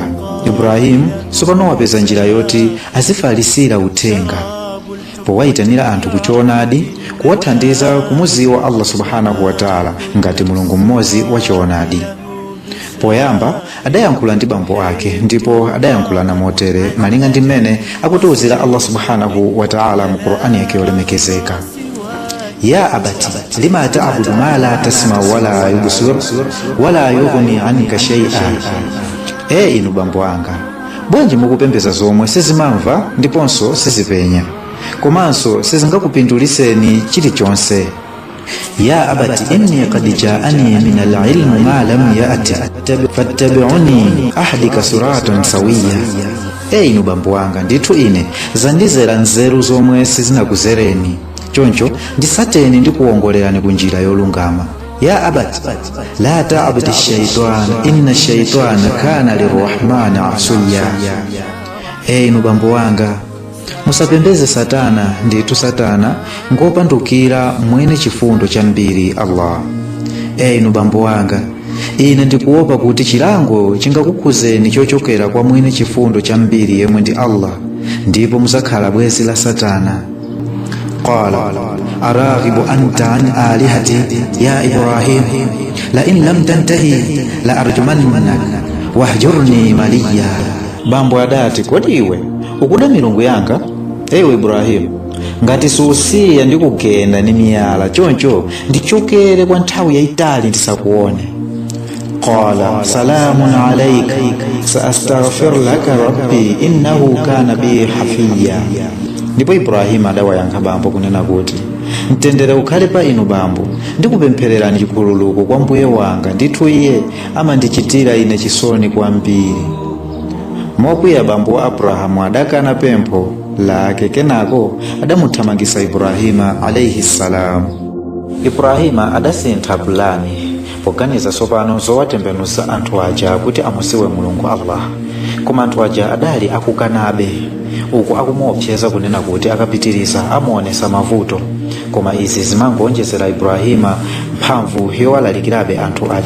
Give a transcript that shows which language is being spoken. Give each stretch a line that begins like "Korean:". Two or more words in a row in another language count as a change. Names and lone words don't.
Nyanja: Ibrahim sopano wapeza njira yoti azifalisira uthenga powayitanira anthu kuchoonadi, kuwathandiza kumuziwa
Arabic: الله سبحانه وتعالى
Nyanja: ngati mulungu mmodzi wachoonadi. Poyamba adayankhula ndi bambo ake, ndipo adayankhulana motere malinga ndi mmene akutiwuzira
Arabic: الله سبحانه وتعالى
Nyanja: mu Qur'ani yake yolemekezeka.
Arabic: يا أبت لم تعبد ما لا يسمع ولا يبصر ولا يغني عنك شيئا.
Nyanja: Inu bambo anga, bwanji mukupembeza zomwe sizimamva ndiponso sizipenya, komanso sizingakupinduliseni chilichonse.
Arabic: يا أبت إني قد جاءني من العلم ما لم يأتك فاتبعني أهدك صراطا سويا.
Nyanja: Inu bambo anga, ndithu ine zandizera nzeru zomwe sizinakuzereni, choncho ndisateni ndi kuwongolerani ku njira yolungama.
Arabic: يا أبت لا تعبد الشيطان إن الشيطان كان للرحمن عصيا.
Nyanja: Inu bambo wanga, musapembeze Satana, ndithu Satana ngopandukira mwene chifundo chambiri Allah. Inu bambo wanga, ine ndikuopa kuti chilango chingakukhuzeni chochokera kwa mwene chifundo chambiri yemwe ndi Allah, ndipo muzakhala bwezi la Satana.
Arabic: قال أراغب أنت عن آلهتي يا إبراهيم لئن لم تنته لأرجمنك واهجرني مليا.
Nyanja: Bambo adati, kodi iwe ukuda milungu yanga ewe Ibrahim? Ngati susiya ndikugenda ni miyala choncho ndichokere kwa nthawi yayitali ndisakuone.
Arabic: قال سلام عليك سأستغفر لك ربي إنه كان بي حفيا.
Nyanja: Ndipo Ibrahim adawayankha bambo kunena kuti, mtendere ukhale pa inu bambo, ndikupemphererani chikhululuko kwa mbuye wanga, ndithu iye amandichitira ine chisoni kwambiri. Mokwiya bambo wa Abrahamu adakana pempho lake, kenako adamuthamangisa Ibrahima
Arabic: عليه السلام.
Nyanja: Ibrahima adasintha pulani poganiza sopano zowatembenusa anthu aja kuti amusiwe Mulungu Allah, koma anthu aja adali akukanabe, uku akumuopseza kunena kuti akapitiriza amuonesa mavuto, koma izi zimangoonjezera Ibrahima mphamvu yowalalikirabe anthu aja.